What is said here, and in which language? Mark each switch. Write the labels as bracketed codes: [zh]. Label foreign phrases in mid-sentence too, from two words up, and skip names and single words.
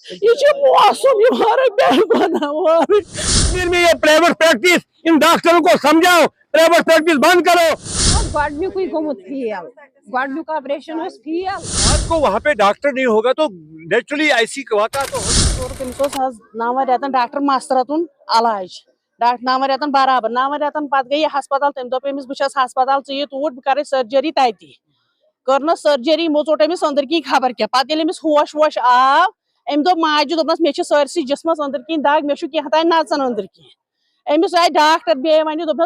[ur] یہ موسم یہ مارے بہن کشمیر میں یہ [en] private practice [ur] ان ڈاکٹروں کو سمجھاؤ [en] private practice [ur] بند کرو. [ks] گۄڈنیُکُے گوٚمُت فیل گۄڈنیُک آپریشن اوس فیل. [ur] آپ کو وہاں پہ ڈاکٹر نہیں ہوگا تو نیچرلی ایسی واقعات تو [ks] تٔمِس اوس حظ 9 رٮ۪تن ڈاکٹر مسترتُن علاج 9 رٮ۪تن برابر 9 رٮ۪تن پتہٕ گٔے یہِ ہسپتال تٔمۍ دوٚپ أمِس بہٕ چھَس ہسپتال ژٕ یہِ توٗرۍ بہٕ کرے سرجری تتی کٔرنَس سرجری یِمو ژوٚٹ أمِس أنٛدٕرۍ کِنۍ خبر کیٛاہ پتہٕ ییٚلہِ أمِس ہوش ووش آو أمۍ دوٚپ ماجہِ دوٚپنَس مےٚ چھِ سٲرسٕے جسمس أنٛدٕرۍ کِنۍ دگ مےٚ چھُ کینٛہہ تانۍ نژان أنٛدٕرۍ کِنۍ أمِس آیہِ ڈاکٹر بیٚیہِ وَنہِ دوٚپنَس